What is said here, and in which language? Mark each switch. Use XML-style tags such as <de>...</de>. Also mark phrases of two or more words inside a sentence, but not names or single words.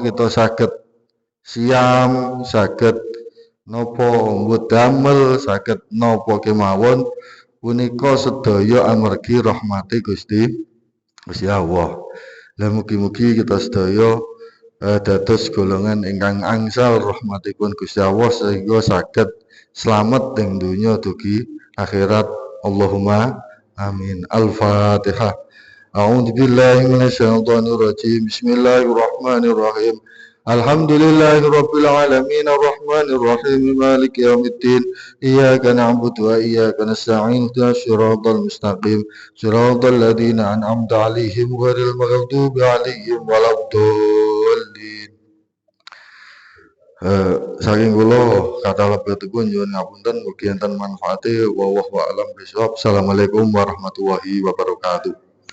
<jv>Kita saged siam, saged napa mbudamel, saged napa kemawon punika sedaya amargi rahmate Gusti Allah. Lah mugi-mugi kita sedaya dados golongan ingkang angsal rahmatipun Gusti Allah sehingga saged slamet ing donya dugi akhirat.</jv> <ar>اللهم آمين. الفاتحة. أعوذ بالله من الشيطان الرجيم. بسم الله الرحمن الرحيم. الحمد لله رب العالمين الرحمن الرحيم مالك يوم الدين. إياك نعبد وإياك نستعين. اهدنا الصراط المستقيم. صراط الذين أنعمت عليهم غير المغضوب عليهم ولا الضالين.</ar> <jv>Saking kula kata lebetipun nyuwun ngapunten mugi enten manfaate</jv> <ar>والله أعلم بالصواب. السلام عليكم ورحمة الله وبركاته.</ar>